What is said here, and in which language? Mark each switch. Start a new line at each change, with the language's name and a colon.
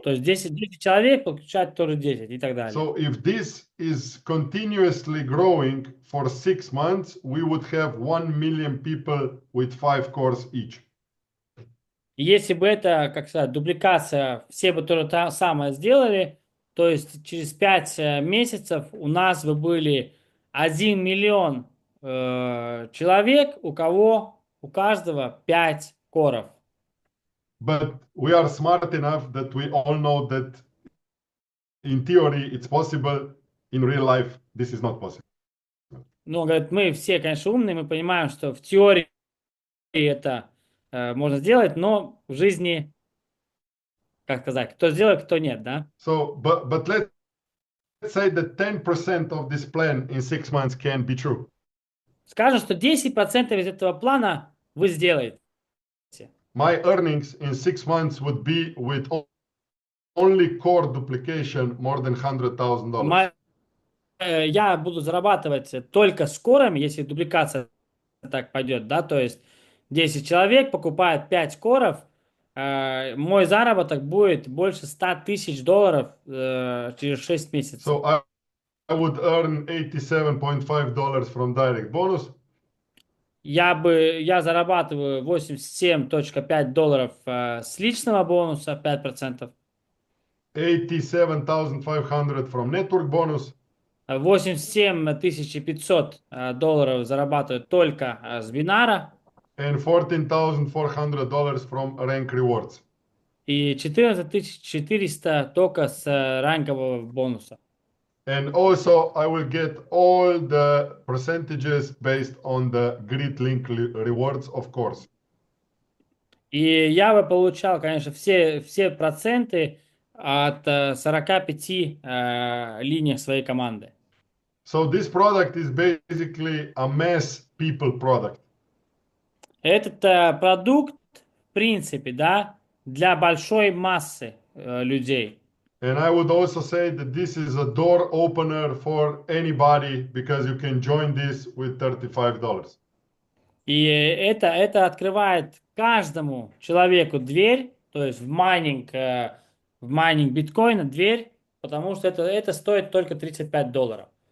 Russian: То есть 10 человек подключают тоже 10 и так далее.
English: so if this is continuously growing for 6 months, we would have 1 million people with 5 cores each.
Russian: И если бы это, как сказать, дупликация, все бы то же самое сделали, то есть через 5 месяцев у нас бы были 1 миллион человек, у каждого 5 коров.
English: But we are smart enough that we all know that in theory it's possible, in real life this is not possible.
Russian: Ну, говорит, мы все, конечно, умные, мы понимаем, что в теории это можно сделать, но в жизни, как сказать, кто сделает, кто нет, да?
English: So, but let's say that 10% of this plan in 6 months can be true.
Russian: Скажем, что 10% из этого плана вы сделаете.
English: My earnings in 6 months would be with only core duplication more than $100,000.
Russian: Я буду зарабатывать только с корами, если дубликация так пойдет, да, то есть 10 человек покупает 5 коров, мой заработок будет больше $100,000 через 6 месяцев.
English: So I would earn $87.5 from direct bonus.
Russian: Я зарабатываю $87.5 с личного бонуса, 5%.
English: $87,500 from network bonus.
Russian: $87,500 зарабатываю только с бинара.
English: And $14,400 from rank rewards.
Russian: И 14,400 только с рангового бонуса.
English: And also I will get all the percentages based on the grid link rewards, of course.
Russian: И я бы получал, конечно, все проценты от 45 линий своей команды.
English: So this product is basically a mass people product.
Russian: Этот продукт, в принципе, да, для большой массы людей.
English: And I would also say that this is a door opener for anybody because you can join this with $35.
Russian: И это открывает каждому человеку дверь, то есть в майнинг биткоина дверь, потому что это стоит только $35.